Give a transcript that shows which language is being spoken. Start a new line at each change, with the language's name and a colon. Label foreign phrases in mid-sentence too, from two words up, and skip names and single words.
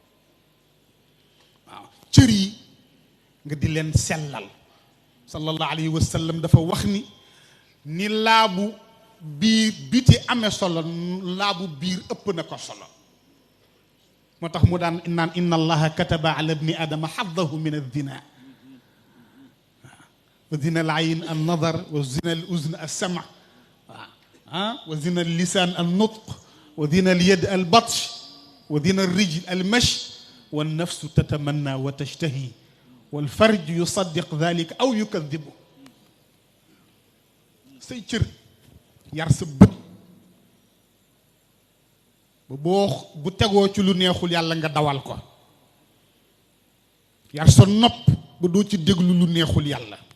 Wolof: waaw cër yi nga di leen sellal.
Arabic: صلى الله عليه وسلم
Wolof: dafa wax ni laabu biir biti amee solo laabu biir ëpp na ko solo. moo tax mu daan naan
Arabic: إن الله كتب على ابن آدم حظه من الزنا وزنا العين النظر وزنا الأذن السماع وزنا اللسان النطق وزنا اليد البطش وزنا الرجل المشي والنفس تتمنى وتشتهي والفرج يصدق ذلك أو يكذبه
Wolof: say cër yar sa bët ba bu tegoo ci lu neexul yàlla nga dawal ko yar sa nopp ba doo ci déglu lu neexul yàlla